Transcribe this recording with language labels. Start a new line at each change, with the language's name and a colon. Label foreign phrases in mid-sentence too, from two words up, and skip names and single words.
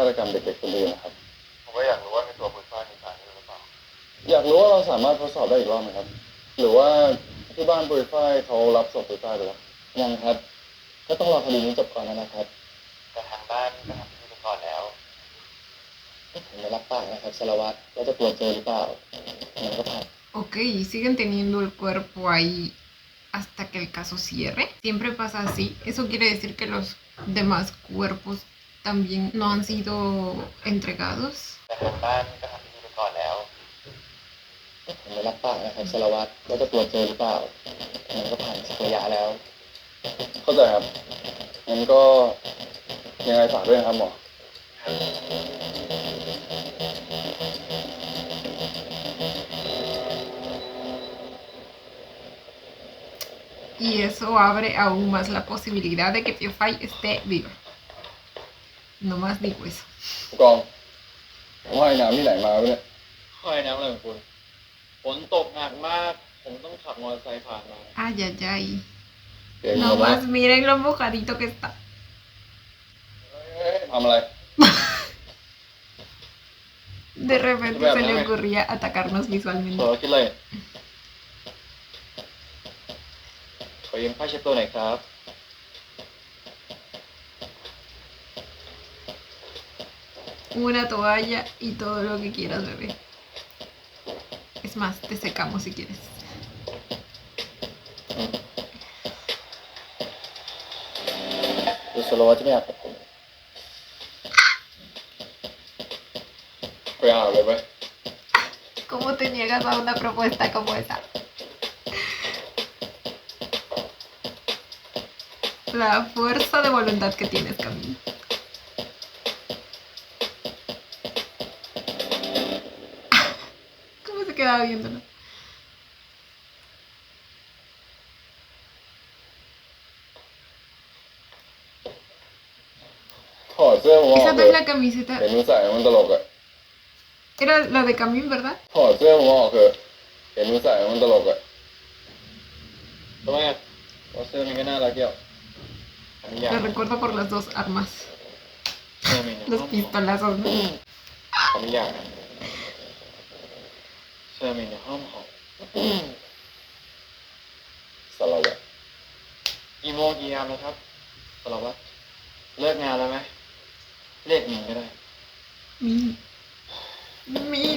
Thai: ตกรรมเด็กๆคนอื่นนะครับผมก็อยากรู้ว่าในตัวปุ๋ยฝ้ายมีสารนี้หรือเปล่าอยากรู้ว่าเราสามารถทดสอบได้อีกรอบไหมครับหรือว่าที่บ้านปุ๋ยฝ้ายเขารับศพปุ๋ยฝ้ายหรือเปล่ายังครับก็ต้องรอคดีนี้จบก่อนนะครับแต่ทางบ้านก็ทำพิธีไปก่อนแล้วผมไม่รับปากนะครับสารวัตรว่าจะตรวจเจอหรือเปล่ามันก็ผ่าน
Spanish: Ok, y siguen teniendo el cuerpo ahí hasta que el caso cierre. Siempre pasa así. Eso quiere decir que los demás cuerpos también no han sido entregados.
Thai: แต่ทางบ้านก็ทำพิธีไปก่อนแล้วผมไม่รับปากนะครับสารวัตรว่าจะตรวจเจอหรือเปล่ามันก็ผ่านสักระยะแล้ว เข้าใจครับงั้นก็ยังไงฝากด้วยนะครับหมอ
Spanish: Y eso abre aún más la posibilidad de que Tío Fay esté vivo. Nomás digo eso.
Thai: ผู้กองว่ายน้ำที่ไหนมาเนี่ย ค่อยน้ำอะไรของคุณฝนตกหนักมาก ผมต้องขับมอเตอร์ไซค์ผ่านมา
Spanish: Ay, ay, ay.
Thai: เก่งมาก
Spanish: Nomás miren lo mojadito que está.
Thai: ทำอะไร
Spanish: De repente se le ocurría atacarnos
Thai: เธ
Spanish: visualmente.
Thai: อคิดเลยขอยืมผ้าเช็ดตัวหน่อยครับ
Spanish: Una toalla y todo lo que quieras, bebé. Es más, te secamos si quieres.
Thai: ดูสโลว์ที่ไม่อาบกับผมไปอาบเลยไหม
Spanish: ¿Cómo te niegas a una propuesta como esa? La fuerza de voluntad que tienes, Camilo. ¿Cómo se quedaba viéndolo?
Thai: ถอดเสื้อผมออก
Spanish: Esa
Thai: เล
Spanish: no
Thai: ย
Spanish: es la camiseta.
Thai: เห็นมึงใส่มันตลกอะ
Spanish: Era la de Camil, ¿verdad?
Thai: ถอดเสื้อผมออกเถอะเห็นมึงใส่มันตลกอะทำไมอะเพราะเสื้อมันก็น่ารักเกี่ยวอันนี้อยาก
Spanish: La recuerdo por las dos armas.
Thai: เสื้อมัน
Spanish: Los pistolazos, ¿no?
Thai: อันนี้อยากเสื้อมันในห้องของสารวัตรกี่โมงกี่ยามแล้วครับสารวัตรเลิกงานแล้วไหมเรียกหนึ่งก็ได้ Min. Min.